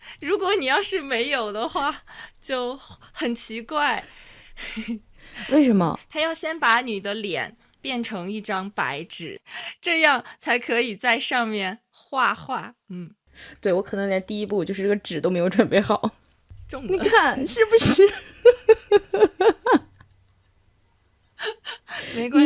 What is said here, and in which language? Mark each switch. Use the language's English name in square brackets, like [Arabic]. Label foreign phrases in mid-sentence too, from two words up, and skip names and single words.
[Chinese] 如果你要是沒有的話，就很奇怪。為什麼？他要先把你的臉變成一張白紙，這樣才可以在上面畫畫。對，我可能連第一步就是這個紙都沒有準備好。中了，你看是不是？沒關係，